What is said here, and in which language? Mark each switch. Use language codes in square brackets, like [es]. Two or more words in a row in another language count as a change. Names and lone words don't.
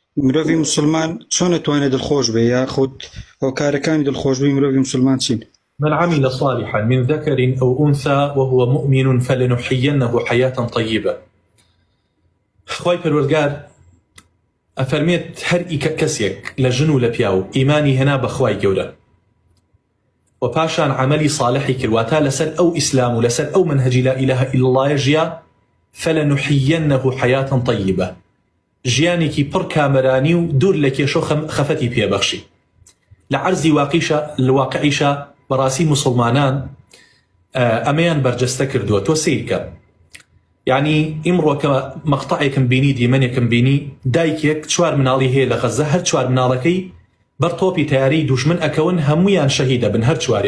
[ckb] مرۆڤی موسڵمان چۆن دەتوانێت دڵخۆش بێ یاخود هۆکارەکانی دڵخۆشبووی مرۆڤی موسڵمان چین؟ [ar] من عمل صالحا من ذكر أو أنثى وهو مؤمن فلنحيينه حياة طيبة. [ckb] خوای پەروەردگار ئەفەرمێت هەر کەسێک لە ژن و لە پیاو ئیمانی هێنا بە خوای گەورە و پاشان عملی صالحی کردواتە لەسەر ئەو ئیسلام و لەسەر ئەو منهجی [ar] لا إله إلا الله [ckb] ژیا [ar] فلنحيينه حياة طيبة، [ckb] ژیانێکی پڕ کامەرانی و دوور لە کێشە و خەفەتی پێبەخشی. لە عەرزی واقعیشە بەڕاستی موسڵمانان ئەمەیان بەرجەستە کردووە. تۆ سیرکە، یعنی ئیمڕۆ کە مەقتەعێکم بینی دیمەنێکم بینی دایکێک 4 مناڵی هەیە لە غەزە، هەر 4 مناڵەکەی بەر تۆپی تیاری دوژمن ئەکەون، هەمویان شەهید دەبن هەر 4یان.